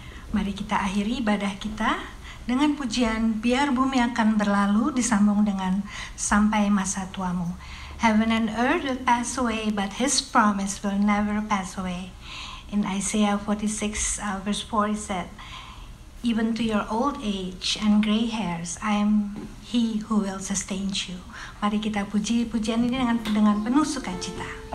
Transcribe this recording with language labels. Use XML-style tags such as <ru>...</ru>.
<id>Mari kita akhiri ibadah kita dengan pujian Biar Bumi Akan Berlalu disambung dengan Sampai Masa Tuamu.</id> <en>Heaven and earth will pass away, but His promise will never pass away. In Isaiah 46 verse 4 it said, even to your old age and gray hairs, I am He who will sustain you.</en> <id>Mari kita puji pujian ini dengan penuh sukacita.</id>